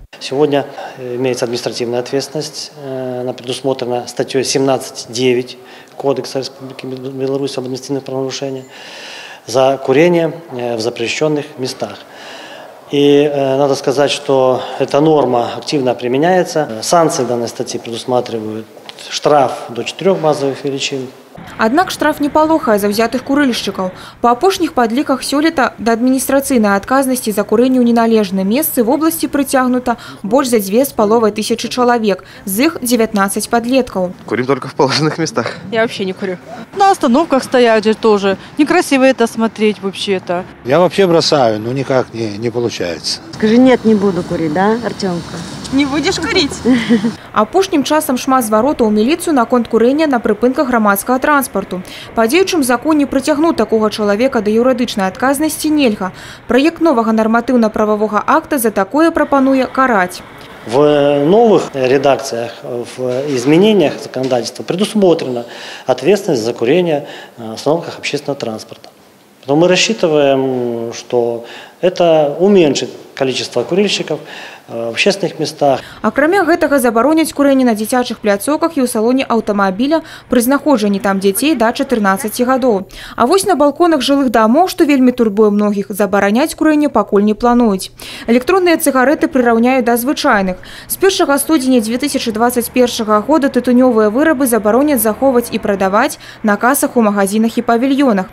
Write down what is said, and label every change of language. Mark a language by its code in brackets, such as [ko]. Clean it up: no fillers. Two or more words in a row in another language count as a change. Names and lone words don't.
[ru] Сегодня имеется административная ответственность. Она предусмотрена статьей 17.9 Кодекса Республики Беларусь об административных правонарушениях за курение в запрещенных местах. И надо сказать, что эта норма активно применяется. Санкции данной статьи предусматривают штраф до 4 базовых величин. [be] Аднак штраф не палохае заўзятых курильшчыкаў. Па апошніх падліках сёлета да адміністрацыйнай адказнасці за курэнне ў неналежным месцы [ru] в области [be] прыцягнута больш за 2500 чалавек, з іх 19 подлеткаў. [ru] Курим только в положенных местах. Я вообще не курю. На остановках стоять же тоже. Некрасиво это смотреть вообще-то. Я вообще бросаю, но никак не получается. Скажи, нет, не буду курить, да, Артемка? Не будешь курить? [be] Апошнім часам шмат зваротаў у міліцыю наконт курэння на прыпынках грамадскага транспарту. Па дзеючым законе прыцягнуць такога чалавека да юрыдычнай адказнасці нельга. Праект новага нарматыўна-прававога акта за такое прапануе караць. [ru] В новых редакциях, в изменениях законодательства предусмотрена ответственность за курение на остановках общественного транспорта. Но мы рассчитываем, что это уменьшит количество курильщиков в общественных местах. [be] Акрамя гэтага забароняць курэнне на дзіцячых пляцоўках і ў салоне аўтамабіля пры знаходжанні там дзяцей да 14 гадоў. А вось на балконах жылых домов, што вельмі турбуе многіх, забараняць курэнне пакуль не плануюць. Электронныя цыгареты прыраўняюць да звычайных. З 1 студзеня 2021 года тытунёвыя вырабы забароняць захоўваць і прадаваць на касах у магазинах і павільёнах.